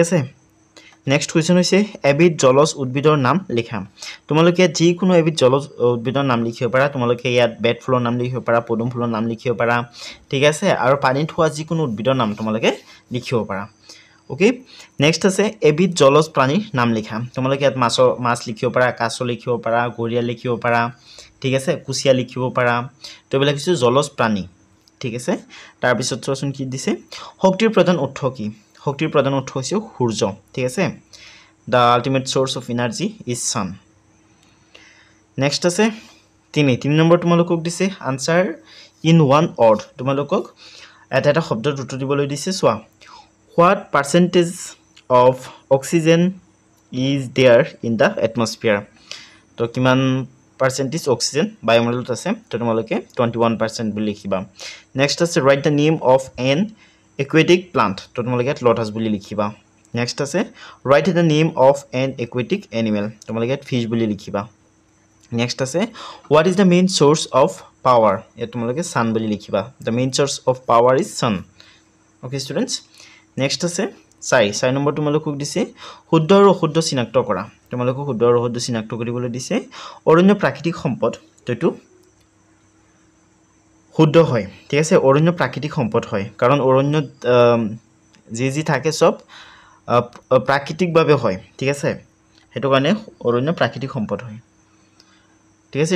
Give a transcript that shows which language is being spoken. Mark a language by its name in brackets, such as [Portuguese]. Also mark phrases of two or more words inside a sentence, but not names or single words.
[Assamese] আছে [English] next question [Assamese] হৈছে এবিধ জলজ উদ্ভিদৰ নাম লিখা তোমালোকে যি কোনো এবিধ জলজ উদ্ভিদৰ নাম লিখিব পাৰা তোমালোকে ইয়াত বেড ফুলৰ নাম লিখিব পাৰা পদুম ফুলৰ নাম লিখিব পাৰা ঠিক আছে আৰু পানীত হোৱা যি কোনো উদ্ভিদৰ নাম তোমালোকে লিখিব পাৰা [English] okay next [Assamese] আছে এবিধ জলজ প্ৰাণীৰ নাম লিখা তোমালোকে ইয়াত মাছ লিখিব পাৰা কাছ লিখিব পাৰা গৰিয়া লিখিব পাৰা ঠিক আছে কুচিয়া লিখিব পাৰা তো এবিলাক কিছু জলজ প্ৰাণী ঠিক আছে তাৰ পিছত চোৱাচোন কি দিছে শক্তিৰ প্ৰধান উৎস কি শক্তিৰ প্ৰধান উৎস হৈছে সূৰ্য ঠিক আছে [English] the ultimate source of energy is sun next [Assamese] আছে 3 নম্বৰ তোমালোকক দিছে [English] answer in one word [Assamese] তোমালোকক এটা শব্দৰ উত্তৰ দিবলৈ দিছে চোৱা [English] what percentage of oxygen is there in the atmosphere [Assamese] তো কিমান [English] percentage oxygen [Assamese] বায়ুমণ্ডলত আছে তো তোমালোকে 21% বুলি লিখিবা [English] next আছে write the name of an aquatic plant [Assamese] তো তোমালোকে lotus বুলি লিখিবা next আছে [English] write the name of an aquatic animal [Assamese] তোমালোকে fish বুলি লিখিবা next আছে [English] what is the main source of power [Assamese] এ তোমালোকে sun বুলি লিখিবা [English] the main source of power is sun okay students next [Assamese] আছে 4 নম্বৰ তোমালোকক দিছে শুদ্ধ আৰু অশুদ্ধ চিনাক্ত কৰা তোমালোকক শুদ্ধ আৰু অশুদ্ধ চিনাক্ত কৰিবলৈ দিছে অৰণ্য প্ৰাকৃতিক সম্পদ তো শুদ্ধ হয় ঠিক আছে অৰণ্য প্ৰাকৃতিক সম্পদ হয় কাৰণ অৰণ্যত যি থাকে সব প্ৰাকৃতিকভাৱে হয় ঠিক আছে হেতু কাৰণে অৰণ্য প্ৰাকৃতিক সম্পদ হয় ঠিক আছে এটো